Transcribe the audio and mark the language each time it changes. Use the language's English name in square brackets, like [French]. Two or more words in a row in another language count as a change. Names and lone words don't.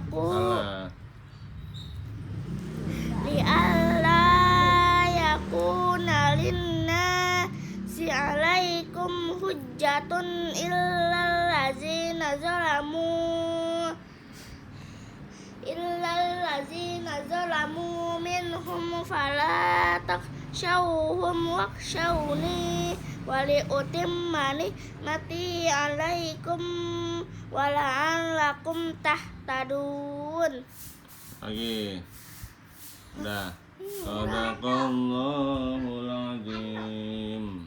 [Arabic] يكون للناس عليكم حجة إلا الذين ظلموا منهم فلا تخشوهم واخشوني ولأتم نعمتي عليكم ولعلكم تهتدون. [Indonesian] Lagi. Udah. [Arabic] صدق الله العظيم.